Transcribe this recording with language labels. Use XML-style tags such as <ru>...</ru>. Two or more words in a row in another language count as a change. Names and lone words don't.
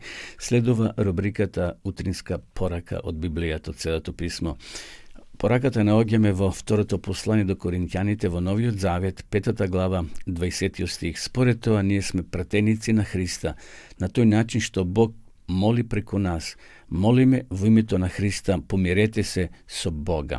<mk>Sledova rubrikata Utrinska poraka od Biblijata, od Sveto pismo. Пораката на оѓаме во второто послание до Коринќаните во Новиот Завет, 5 глава, 20 стих. Според тоа, ние сме пратеници на Христа, на тој начин што Бог моли преку нас. Молиме во името на Христа, помирете се со Бога.</mk>